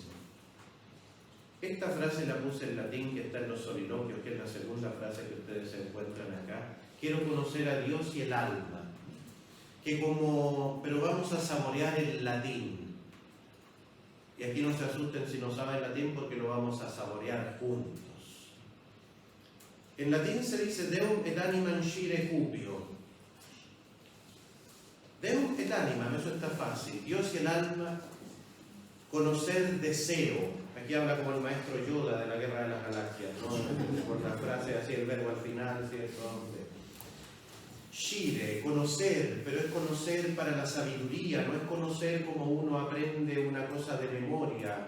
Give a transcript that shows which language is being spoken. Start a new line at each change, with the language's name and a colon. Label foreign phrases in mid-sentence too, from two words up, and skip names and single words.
Spanish: Esta frase la puse en latín, que está en los soliloquios, que es la segunda frase que ustedes se encuentran acá. Quiero conocer a Dios y el alma. Pero vamos a saborear el latín. Y aquí no se asusten si no saben latín, porque lo vamos a saborear juntos. En latín se dice
Latin: Deum et animam scire cupio. Deum et animam,
Spanish: eso está fácil. Dios y el alma, conocer deseo. Aquí habla como el maestro Yoda de la Guerra de las Galaxias, ¿no? Por la frase así, el verbo al final, ¿cierto? Scire, conocer, pero es conocer para la sabiduría, no es conocer como uno aprende una cosa de memoria.